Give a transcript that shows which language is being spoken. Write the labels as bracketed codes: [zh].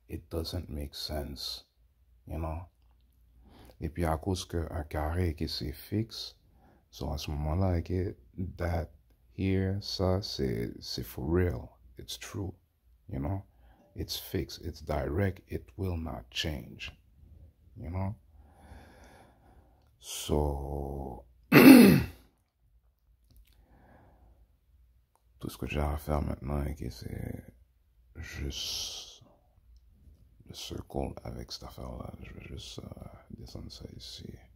[en] It doesn't make sense, you know. [fr] Et puis à cause qu'un carré qui c'est fixe, so à ce moment-là, [en] okay, that here, [fr] ça c'est [en] for real. It's true, you know. It's fixed, it's direct, it will not change, you know. [fr] So, tout ce que j'ai à faire maintenant, okay, c'est juste le circle avec cette affaire-là. Je vais juste descendre ça ici.